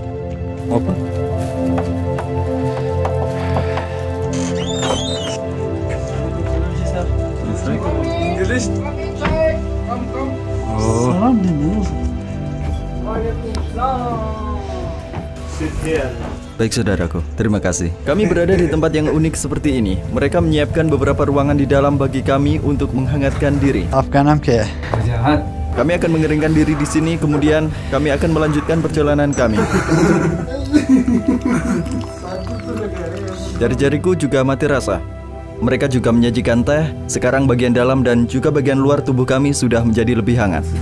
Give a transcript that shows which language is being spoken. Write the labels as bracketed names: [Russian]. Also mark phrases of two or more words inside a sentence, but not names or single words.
[Indonesian] Apa? Oh. Baik saudaraku, terima kasih. Kami berada di tempat yang unik seperti ini. Mereka menyiapkan beberapa ruangan di dalam bagi kami untuk menghangatkan diri. [Hindi] आपका नाम क्या है? [Indonesian] Kami akan mengeringkan diri di sini, kemudian kami akan melanjutkan perjalanan kami. Jari-jariku juga mati rasa. Mereka juga menyajikan teh. Sekarang bagian dalam dan juga bagian luar tubuh kami sudah menjadi lebih hangat.